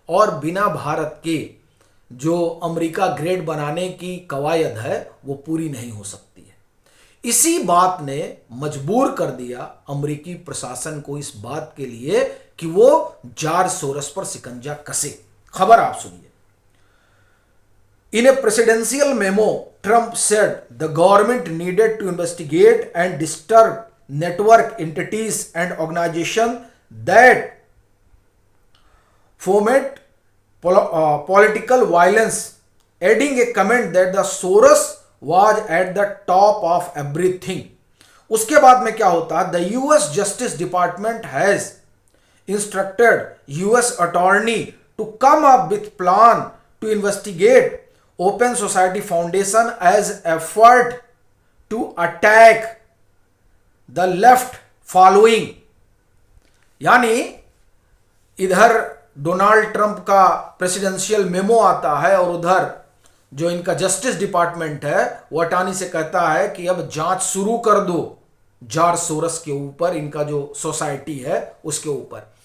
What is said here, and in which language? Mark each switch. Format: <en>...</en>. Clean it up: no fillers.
<hi>और बिना भारत के जो अमेरिका ग्रेड बनाने की कवायद है वो पूरी नहीं हो सकती है। इसी बात ने मजबूर कर दिया अमेरिकी प्रशासन को इस बात के लिए कि वो जॉर्ज सोरोस पर शिकंजा कसे। खबर आप सुनिए।</hi> <en>In a presidential memo, Trump said the government needed to investigate and disturb network entities and organizations that foment political violence, adding a comment that the Soros was at the top of everything.</en> <hi>उसके बाद में क्या होता है?</hi> <en>The US Justice Department has instructed US attorney to come up with plan to investigate Open Society Foundation as effort to attack the left following।</en> <hi>यानी इधर Donald Trump का presidential memo आता है और उधर जो इनका जस्टिस डिपार्टमेंट है वो अटॉर्नी से कहता है कि अब जांच शुरू कर दो जॉर्ज सोरोस के ऊपर, इनका जो सोसाइटी है उसके ऊपर।</hi>